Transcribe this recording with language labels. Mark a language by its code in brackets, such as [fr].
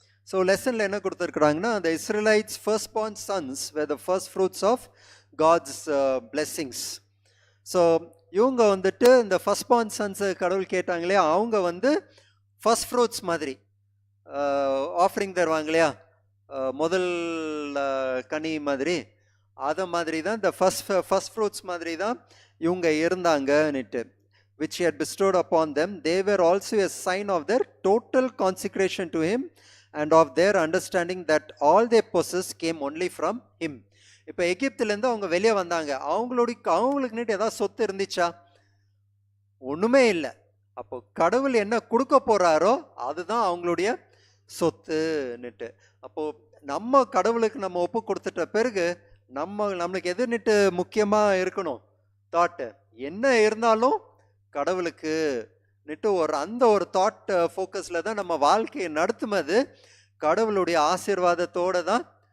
[ta] So லெசனில் என்ன கொடுத்துருக்குறாங்கன்னா, [en] the Israelites firstborn sons were the first fruits of God's blessings. [ta] So இவங்க வந்துட்டு இந்த ஃபர்ஸ்ட்பார்ன் சன்ஸை கடவுள் கேட்டாங்க இல்லையா, அவங்க வந்து ஃபர்ஸ்ட் ஃப்ரூட்ஸ் மாதிரி ஆஃபரிங் தருவாங்க இல்லையா, முதல் கனி மாதிரி, அதை மாதிரி தான் இந்த ஃபர்ஸ்ட் ஃப்ரூட்ஸ் மாதிரி தான் இவங்க இருந்தாங்கன்னுட்டு. [en] which he had bestowed upon them, they were also a sign of their total consecration to him and of their understanding that all they possess came only from him. [ta] இப்போ எகிப்திலேருந்து அவங்க வெளியே வந்தாங்க, அவங்களுக்கு ஏதாவது சொத்து இருந்துச்சா? ஒன்றுமே இல்லை. அப்போ கடவுள் என்ன கொடுக்க போகிறாரோ அதுதான் அவங்களுடைய சொத்துன்னுட்டு. அப்போது நம்ம கடவுளுக்கு நம்ம ஒப்பு கொடுத்துட்ட பிறகு நம்மளுக்கு எதுன்னுட்டு முக்கியமாக இருக்கணும் தாட்டு, என்ன இருந்தாலும் கடவுளுக்கு அந்த ஒரு தாட் ஃபோக்கஸில் தான் நம்ம வாழ்க்கையை நடத்துவது கடவுளுடைய ஆசீர்வாதத்தோடு தான்.